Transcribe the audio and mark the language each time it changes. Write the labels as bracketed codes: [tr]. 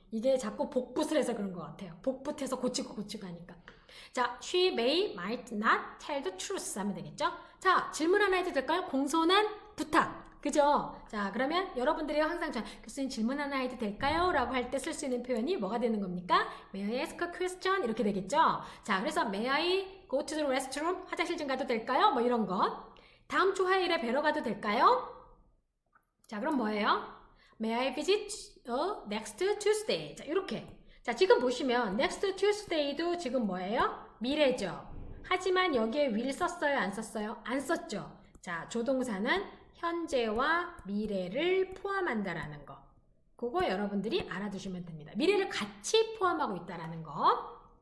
[ko] 이게 자꾸 복붙을 해서 그런 것 같아요. 복붙해서 고치고 하니까. [en] 자, she may, might not tell the truth [ko] 하면 되겠죠? 자, 질문 하나 해도 될까요? 공손한 부탁. 그죠? 자, 그러면 여러분들이 항상 교수님 질문 하나 해도 될까요? 라고 할 때 쓸 수 있는 표현이 뭐가 되는 겁니까? [en] May I ask a question? [ko] 이렇게 되겠죠? 자, 그래서 [en] May I go to the restroom? [ko] 화장실 좀 가도 될까요? 뭐 이런 거. 다음 주 화요일에 뵈러 가도 될까요? 자, 그럼 뭐예요? [en] May I visit next Tuesday? [ko] 자, 이렇게. 자, 지금 보시면 next Tuesday도 지금 뭐예요? 미래죠. 하지만 여기에 will 썼어요? 안 썼어요? 안 썼죠. 자, 조동사는 현재와 미래를 포함한다라는 거. 그거 여러분들이 알아두시면 됩니다. 미래를 같이 포함하고 있다라는 거.